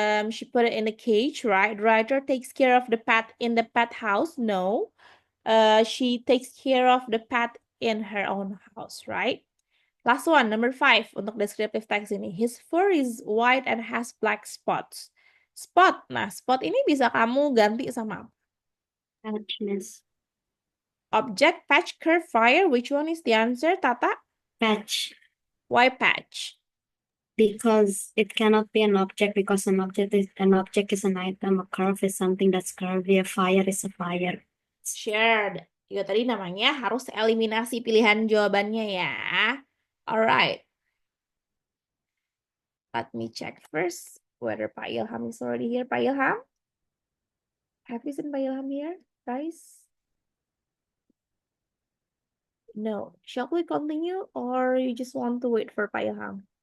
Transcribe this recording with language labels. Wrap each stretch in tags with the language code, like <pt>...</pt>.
<en>She put it in the cage, right? The writer takes care of the pet in the pet house. No. She takes care of the pet in her own house, right? Last one, number 5</en> <id>untuk</id> <en>descriptive text ini. His fur is white and has black spots. Spot.</en> <id>Nah, spot ini bisa kamu ganti sama apa?</id> <en>Patch, Miss. Object, patch, curve, fire. Which one is the answer, Tata? Patch. Why patch? Because it cannot be an object, because an object is an item. A curve is something that's curvy. A fire is a fire. Shared.</en> <id>Juga tadi namanya harus eliminasi pilihan jawabannya ya.</id> <en>Alright. Let me check first whether Pak Ilham is already here. Pak Ilham? Have you seen Pak Ilham here, guys? No. Shall we continue or you just want to wait for Pak Ilham?</en>